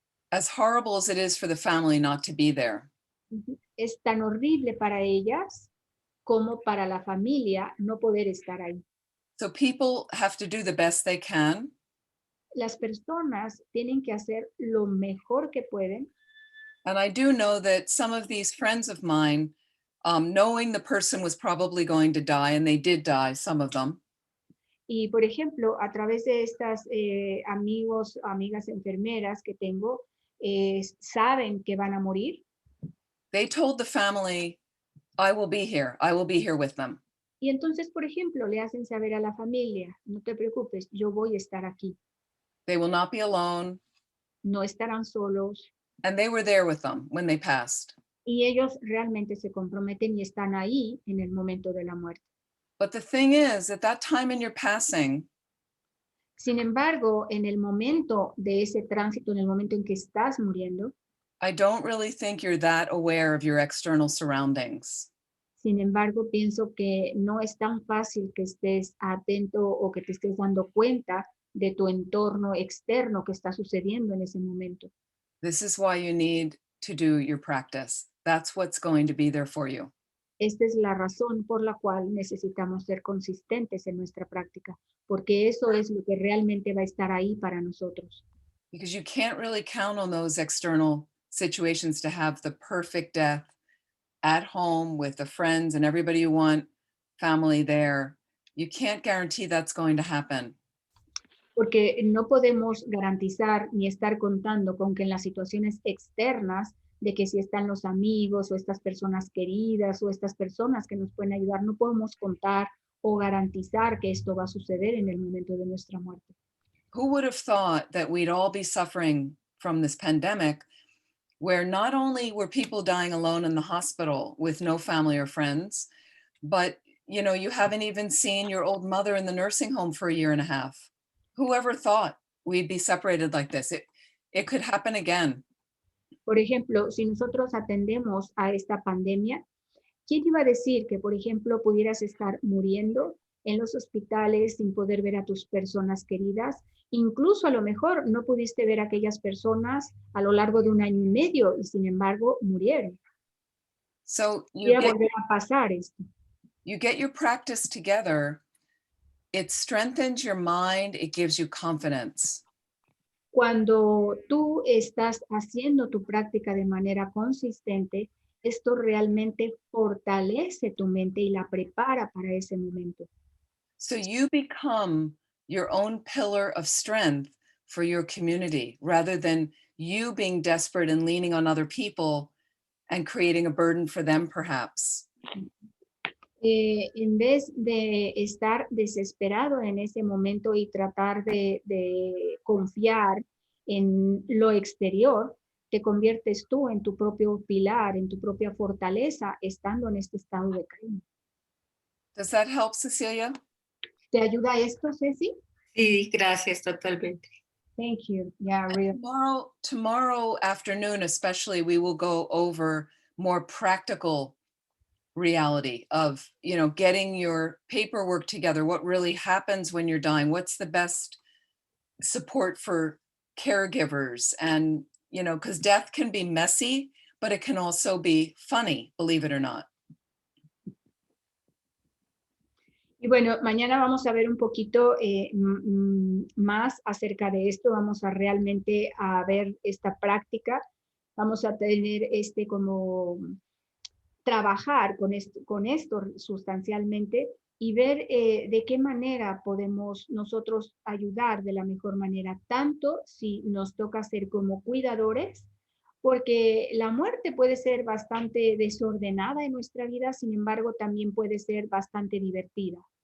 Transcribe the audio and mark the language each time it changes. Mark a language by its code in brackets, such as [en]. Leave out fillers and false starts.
[en] As horrible as it is for the family not to be there. [es] Es tan horrible para ellas como para la familia no poder estar ahí. [en] So people have to do the best they can. [es] Las personas tienen que hacer lo mejor que pueden. [en] And I do know that some of these friends of mine knowing the person was probably going to die, and they did die, some of them. [es] Y, por ejemplo, a través de estas amigos, amigas enfermeras que tengo, saben que van a morir. [en] They told the family, I will be here with them. [es] Y entonces, por ejemplo, le hacen saber a la familia, no te preocupes, yo voy a estar aquí. [en] They will not be alone. [es] No estarán solos. [en] And they were there with them when they passed. [es] Y ellos realmente se comprometen y están ahí en el momento de la muerte. [en] But the thing is, at that time in your passing, [es] Sin embargo, en el momento de ese tránsito, en el momento en que estás muriendo, [en] I don't really think you're that aware of your external surroundings. [es] sin embargo, pienso que no es tan fácil que estés atento o que te estés dando cuenta de tu entorno externo que está sucediendo en ese momento. [en] This is why you need to do your practice. That's what's going to be there for you. [es] Esta es la razón por la cual necesitamos ser consistentes en nuestra práctica, porque eso es lo que realmente va a estar ahí para nosotros. [en] Because you can't really count on those external situations to have the perfect death at home with the friends and everybody you want, family there. You can't guarantee that's going to happen. [es] Porque no podemos garantizar ni estar contando con que en las situaciones externas, de que si están los amigos o estas personas queridas o estas personas que nos pueden ayudar, no podemos contar o garantizar que esto va a suceder en el momento de nuestra muerte. [en] Who would have thought that we'd all be suffering from this pandemic, where not only were people dying alone in the hospital with no family or friends, but you haven't even seen your old mother in the nursing home for a year and a half. Whoever thought we'd be separated like this? It could happen again. [es] Por ejemplo, si nosotros atendemos a esta pandemia, ¿quién iba a decir que, por ejemplo, pudieras estar muriendo en los hospitales sin poder ver a tus personas queridas? Incluso a lo mejor no pudiste ver a aquellas personas a lo largo de 1 año y medio y sin embargo murieron. [en] So [es] Iba a volver a pasar esto. [en] you get your practice together. It strengthens your mind. It gives you confidence. [es] Cuando tú estás haciendo tu práctica de manera consistente, esto realmente fortalece tu mente y la prepara para ese momento. [en] So you become your own pillar of strength for your community, rather than you being desperate and leaning on other people and creating a burden for them, perhaps. [es] En vez de estar desesperado en ese momento y tratar de confiar en lo exterior, te conviertes tú en tu propio pilar, en tu propia fortaleza, estando en este estado de calma. [en] Does that help, Cecilia? [es] ¿Te ayuda esto, Ceci? Sí, gracias, totalmente. [en] Thank you. Yeah, really. Tomorrow afternoon, especially, we will go over more practical reality of, getting your paperwork together, what really happens when you're dying, what's the best support for caregivers, and, because death can be messy, but it can also be funny, believe it or not. [es] Y bueno, mañana vamos a ver un poquito más acerca de esto, vamos a realmente a ver esta práctica, vamos a tener como trabajar con esto sustancialmente y ver de qué manera podemos nosotros ayudar de la mejor manera, tanto si nos toca ser como cuidadores, porque la muerte puede ser bastante desordenada en nuestra vida, sin embargo, también puede ser bastante divertida.